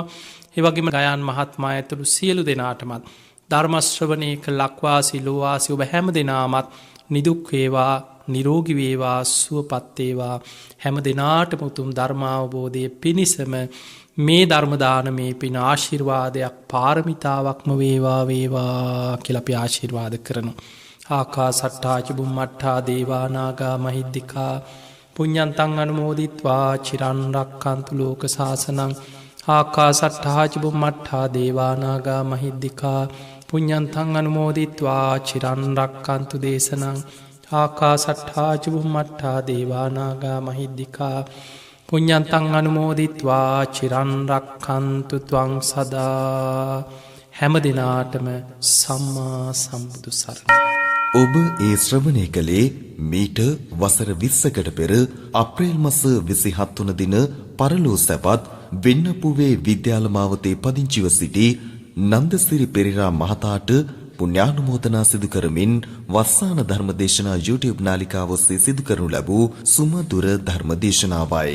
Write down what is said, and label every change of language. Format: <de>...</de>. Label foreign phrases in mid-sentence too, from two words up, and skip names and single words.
<si>ඒ වගේම ගයාන් මහත්මයා ඇතුළු සියලු දෙනාටමත් ධර්ම ශ්‍රවණේ කළ ලක්වාසී ලෝවාසී ඔබ හැම දෙනාමත් නිදුක් වේවා, නිරෝගී වේවා, සුවපත් වේවා. හැම දිනාටම උතුම් ධර්මාවබෝධයේ පිණිසම මේ ධර්ම දානමේ පින ආශිර්වාදයක්, පාරමිතාවක්ම වේවා කියලා අපි ආශිර්වාද කරනවා.</si> <pi>ආකාසට්ටා ච බුම්මට්ටා දේවා නාග මහිද්దికා පුඤ්ඤන්තං අනුමෝදිත්වා චිරන් රක්ඛන්තු ලෝක සාසනං. ආකාසට්ටා ච බුම්මට්ටා දේවා නාග මහිද්దికා පුඤ්ඤන්තං අනුමෝදිත්වා චිරන් රක්ඛන්තු දේශනං. ආකාසට්ටා ච බුම්මට්ටා දේවා නාග මහිද්దికා පුඤ්ඤන්තං අනුමෝදිත්වා චිරන් රක්ඛන්තු ත්වං සදා.</pi> <si>හැම දිනාටම සම්මා සම්බුදු සරණයි. ඔබ ඒ ශ්‍රවණය කළේ මීට වසර 20කට පෙර අප්‍රේල් මාස 27 වන දින පරලෝ සැපත් වෙන්නපුවේ විද්‍යාල මාවතේ පදිංචිව සිටි නන්දසිරි පෙරේරා මහතාට පුණ්‍යානුමෝදනා සිදු කරමින් වස්සාන ධර්මදේශනා YouTube නාලිකාව ඔස්සේ සිදු කරනු ලැබූ සුමధుර ධර්මදේශනාවයි.</si>